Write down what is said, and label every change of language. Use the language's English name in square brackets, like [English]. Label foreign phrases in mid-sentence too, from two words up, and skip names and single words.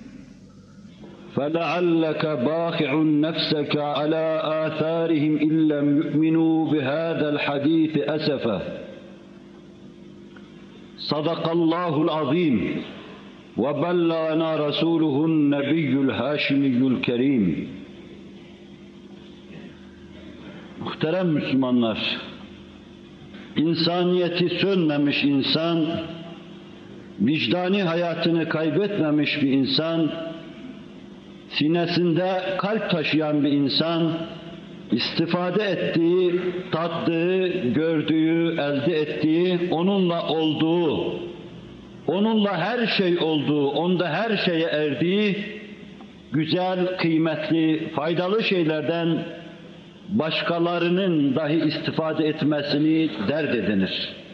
[Arabic] فلعلك باخع نفسك على آثارهم إن لم يؤمنوا بهذا الحديث أسفا صدق الله العظيم وبلغنا رسوله النبي الهاشمي الكريم. [Turkish] Muhterem Müslümanlar, insaniyeti sönmemiş insan, vicdani hayatını kaybetmemiş bir insan, sinesinde kalp taşıyan bir insan, istifade ettiği, tattığı, gördüğü, elde ettiği, onunla olduğu, onunla her şey olduğu, onda her şeye erdiği, güzel, kıymetli, faydalı şeylerden başkalarının dahi istifade etmesini dert edinir.